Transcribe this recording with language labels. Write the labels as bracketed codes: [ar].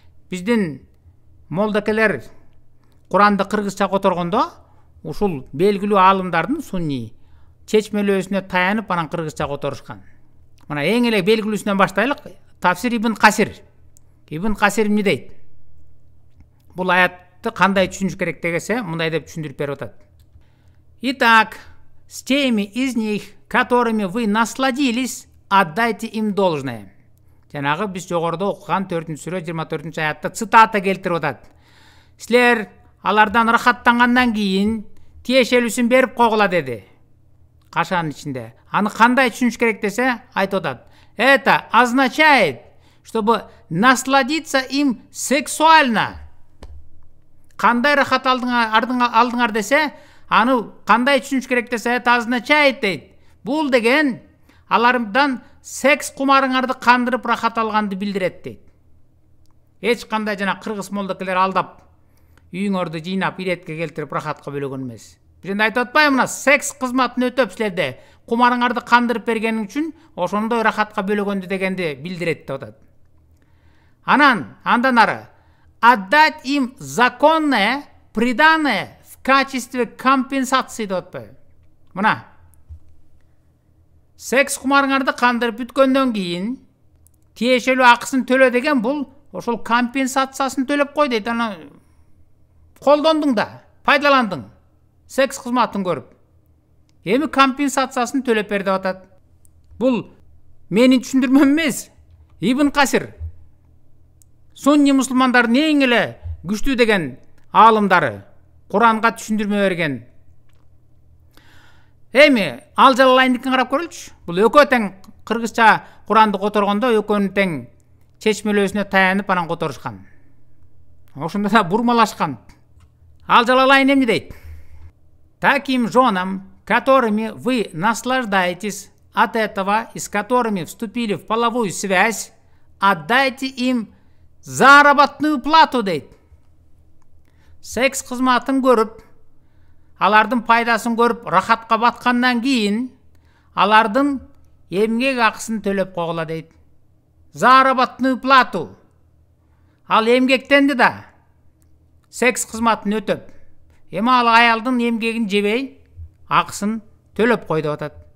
[ky] Биздин молдокелер Куранды кыргызча которгондо ушул белгилүү аалымдардын сунни чечмелөөсүнө таянып анан кыргызча которушкан. Мына эң эле белгилүүсүнөн баштайлык. Тафсир Ибн Касир. Ибн Касир эмне дейт? Бул аятты кандай түшүнүш керек дегесе, мындай деп түшүндүрүп берип атат. [ru] Итак, с теми из них, которыми вы насладились, отдайте им должное. [ky] Жанагы биз жогоруда окуган 4-сүрө 24-аятта цитата келтирип атат. Силер алардан рахаттангандан кийин тиешелүүсүн берип койгула деди. Кашанын ичинде. Аны кандай түшүнүш керек десе, айтып атат. [ru] Это означает, чтобы насладиться им сексуально. [ky] Кандай рахат алдыңар десе, аны кандай түшүнүш керек десе, [ru] это означает [ky] дейт. Бул деген алардан секс кумарыңарды кандырып рахат алганды билдирет дейт. Эч кандай жана кыргыз молдокелер алдап үйүңөрдү жыйнап иретке келтирип рахатка бөлөгөн эмес. Бизенде айтып атпайбы, мына секс кызматын өтөп силерде кумарыңарды кандырып бергениң үчүн ошондой рахатка бөлөгөндү дегенди билдирет деп атат. Андан ары [ru] отдать им законное приданое в качестве компенсации [ky] деп атпайбы. Мына секс кумарыңарды кандырып бүткөндөн кийин тиешелүү акысын төлө деген бул ошол компенсациясын төлөп кой дейт. Аны колдондуң да, пайдаландың. Секс кызматын көрүп. Эми компенсациясын төлөп бер деп атат. Бул менин түшүндүрмөм эмес. Ибн Касир, сунни мусулмандардын эң эле күчтүү деген аалымдары Куранга түшүндүрмө берген. Эми ал жалалайындыкын карап көрөлчү. Бул экөө тең кыргызча Куранды которгондо экөөнүн тең чечмелөөсүнө таянып анан которушкан. Ошондо да бурмалашкан. Ал жалалайын эмне дейт? [ru] Таким женам, которыми вы наслаждаетесь от этого и с которыми вступили в половую связь, отдайте им заработную плату [ky] дейт. Секс кызматын көрүп, алардын пайдасын көрүп, рахатка баткандан кийин, алардын эмгек акысын төлөп койгула дейт. [ru] Заработную плату. [ky] Ал эмгектенди да секс кызматын өтөп, эми ал аялдын эмгегин жебей, акысын төлөп кой деп атат.